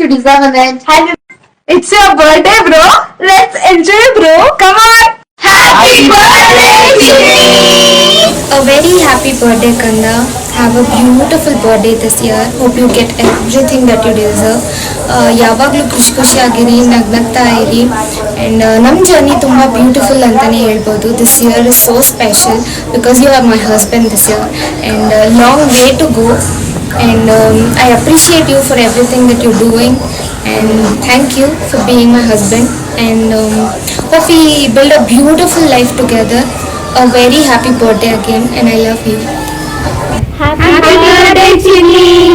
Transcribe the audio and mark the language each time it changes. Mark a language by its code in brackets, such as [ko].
[en] You deserve it. It's your birthday, bro. Let's enjoy, bro. Come on. Happy birthday, Chini. A very happy birthday, Kanda. Have a beautiful birthday this year. Hope you get everything that you deserve. [kn] ಯಾವಾಗಲೂ ಖುಷಿಯಾಗಿರಿ, ನಗ್ನಗ್ತಾ ಇರಿ. And ನಮ್ಮ journey ತುಂಬ beautiful ಅಂತಲೇ ಹೇಳ್ಬೋದು. [en] This year is so special because you are my husband this year. And long way to go. And I appreciate you for everything that you're doing, and thank you for being my husband. And hope we build a beautiful life together. A very happy birthday again, and I love you. Happy birthday, Chini.